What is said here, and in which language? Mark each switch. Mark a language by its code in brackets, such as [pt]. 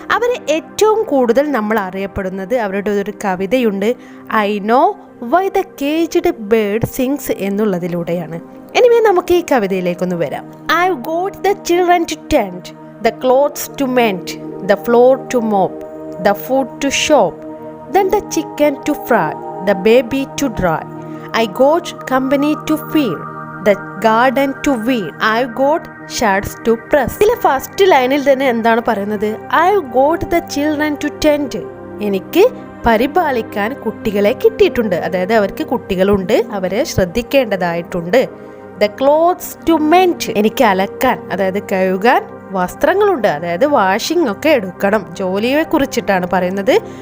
[ml] അവർ ഏറ്റവും കൂടുതൽ നമ്മൾ അറിയപ്പെടുന്നത് അവരുടെ ഒരു കവിതയുണ്ട്, [en] I know why the caged bird sings [ml] എന്നുള്ളതിലൂടെയാണ്. ഇനിമേ നമുക്ക് ഈ കവിതയിലേക്കൊന്ന് വരാം. [en] I got the children to tend, the clothes to mend, the floor to mop, the food to shop, then the chicken to fry, the baby to dry. I got company to feed, the garden to weed, I got shirts to press. [ml] ഇതിലെ first ലൈനിൽ തന്നെ എന്താണ് പറയുന്നത്? [en] I got the children to tend. [ml] എനിക്ക് പരിപാലിക്കാൻ കുട്ടികളെ കിട്ടിയിട്ടുണ്ട്, അതായത് അവർക്ക് കുട്ടികളുണ്ട്, അവരെ ശ്രദ്ധിക്കേണ്ടതായിട്ടുണ്ട്. [en] The clothes to mend. [ml] എനിക്ക് അലക്കാൻ, അതായത് കഴുകാൻ വസ്ത്രങ്ങളുണ്ട്, അതായത് വാഷിംഗ് ഒക്കെ എടുക്കണം, ജോലിയെ കുറിച്ചിട്ടാണ് പറയുന്നത്.